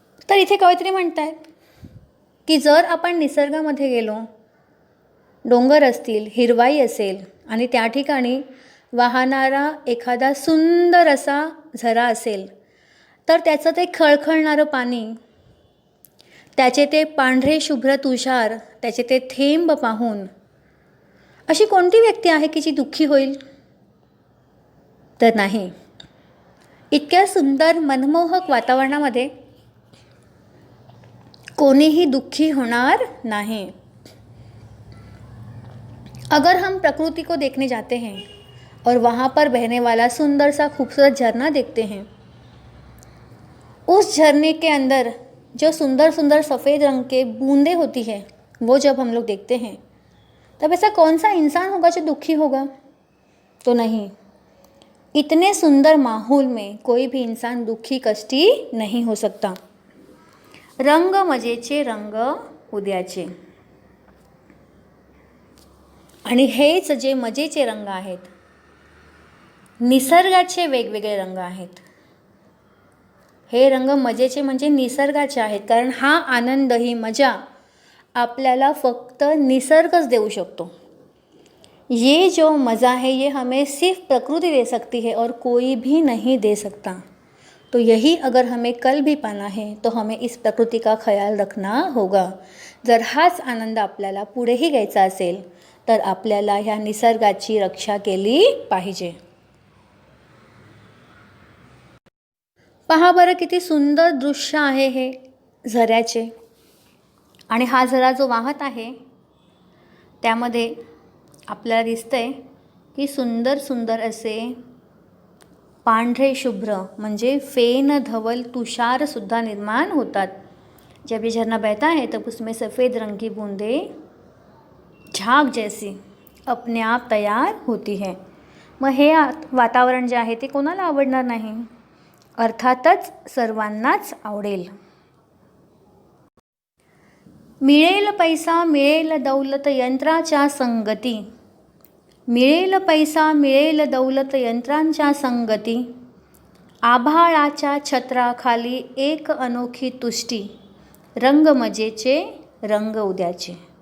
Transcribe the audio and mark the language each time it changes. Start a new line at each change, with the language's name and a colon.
Marathi: तर इथे कवयित्री म्हणतात की जर आपण निसर्गामध्ये गेलो, डोंगर असतील, हिरवाई असेल आणि त्या ठिकाणी वाहणारा एखादा सुंदर असा झरा असेल तर त्याचं ते खळखळणारं पाणी, त्याचे ते पांढरे शुभ्र तुषार, त्याचे ते थेंब पाहून अशी कोणती व्यक्ती आहे की जी दुःखी होईल? तर नाही. इतक्या सुंदर मनमोहक वातावरणामध्ये कोणीही दुःखी होणार नहीं.
Hindi: अगर हम प्रकृति को देखने जाते हैं और वहाँ पर बहने वाला सुंदर सा खूबसूरत झरना देखते हैं, उस झरने के अंदर जो सुंदर सुंदर सफ़ेद रंग के बूंदें होती है वो जब हम लोग देखते हैं तब ऐसा कौन सा इंसान होगा जो दुखी होगा? तो नहीं. इतने सुंदर माहौल में कोई भी इंसान दुखी कष्टी नहीं हो सकता.
Marathi: रंग मजेचे रंग उद्याचे. आणि हेच जे मजेचे रंग आहेत, निसर्गाचे वेगवेगळे रंग आहेत. हे रंग मजेचे म्हणजे निसर्गाचे आहेत, कारण हा आनंद, ही मजा आपल्याला फक्त निसर्गच देऊ शकतो.
Hindi: ये जो मज़ा है ये हमें सिर्फ प्रकृति दे सकती है और कोई भी नहीं दे सकता. तो यही अगर हमें कल भी पाना है तो हमें इस प्रकृति का ख्याल रखना होगा.
Marathi: जर हाच आनंद आपल्याला पुढेही घ्यायचा असेल तर आपल्याला ह्या निसर्गाची रक्षा केली पाहिजे. पहा बरं किती सुंदर दृश्य आहे हे झऱ्याचे. आणि हा झरा जो वाहत आहे त्यामध्ये आपल्याला दिसतंय की सुंदर सुंदर असे पांढरे शुभ्र म्हणजे फेन धवल तुषारसुद्धा निर्माण होतात.
Hindi: जब ये झरना बहता है तब उसमें सफ़ेद रंग की बूंदें झाग जैसी अपने आप तयार होती है.
Marathi: मग हे वातावरण जे आहे ते कोणाला आवडणार नाही? अर्थातच सर्वांनाच आवडेल. मिळेल पैसा मिळेल दौलत यंत्राच्या संगती, मिळेल पैसा मिळेल दौलत यंत्रांच्या संगती, आभाळाच्या छत्राखाली एक अनोखी तुष्टी, रंग मजेचे रंग उद्याचे.